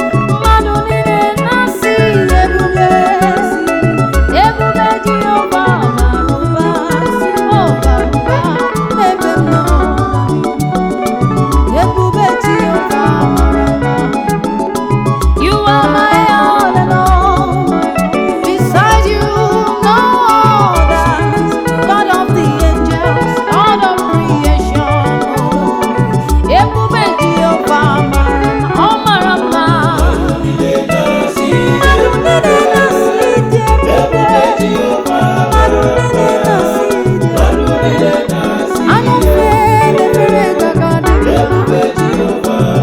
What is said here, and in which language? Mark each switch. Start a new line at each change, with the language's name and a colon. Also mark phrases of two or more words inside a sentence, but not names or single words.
Igbo: Mmadụ niile na-asị ebube, ebube Jehova bara ụba, ọ bara ụba n'ebe m nọ. Ebube Jehova bara ụba.
English: You are my all and all. Beside you, no other. God of the angels, God of creation.
Igbo: Ebube Jehova mara mma, ọ mara mma. Mmadụ niile na-asị dị ebube. Mmadụ niile na-asị dị ebube. Anụ mfe na-efere gaga dị mma.